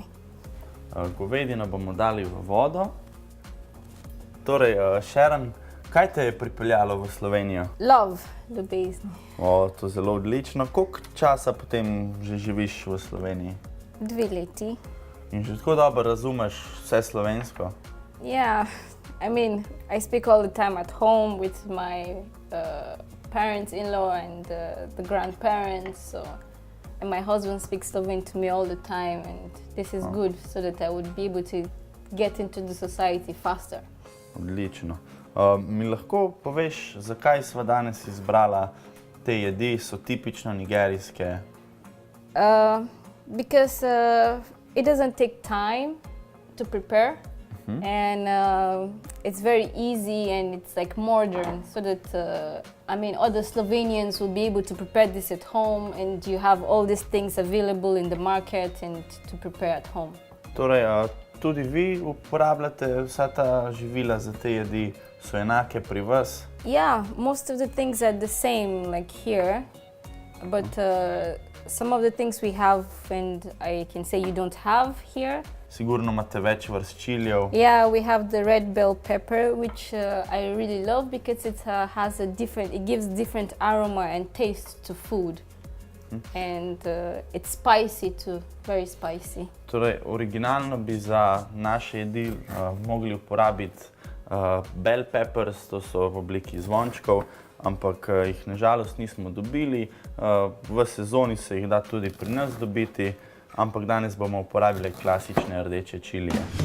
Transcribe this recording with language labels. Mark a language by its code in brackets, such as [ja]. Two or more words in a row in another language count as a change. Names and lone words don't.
[sl] Govedino bomo dali v vodo. Torej, Sharon, kaj te je pripeljalo v Slovenijo? Love, ljubezni. To je zelo odlično. Koliko časa potem že živiš v Sloveniji? 2 leti. In že tako dobro razumeš vse slovensko? [en] Yeah, I mean, I speak all the time at home with my parents-in-law and the grandparents, so and my husband speaks Slovene to me all the time and this is good so that I would be able to get into the society faster. [sl] Odlično. Mi lahko poveš, zakaj sva danes izbrala te jedi, so tipično nigerijske? [en] Because it doesn't take time to prepare and it's very easy and it's like modern so that I mean other Slovenians will be able to prepare this at home and you have all these things available in the market and to prepare at home. [sl] Torej, tudi vi uporabljate vsa ta živila za te jedi, so enake pri vas? [en] Yeah, most of the things are the same like here, but some of the things we have and I can say you don't have here. [sl] Sigurno imate več vrst čilijev. [en] Yeah, we have the red bell pepper, which I really love because it has it gives different aroma and taste to food. And it's spicy too, very spicy. [sl] Torej, originalno bi za naše jedi mogli uporabiti [en] bell peppers, [sl] to so v obliki zvončkov, ampak jih nažalost nismo dobili. V sezoni se jih da tudi pri nas dobiti, ampak danes bomo uporabili klasične rdeče čilije.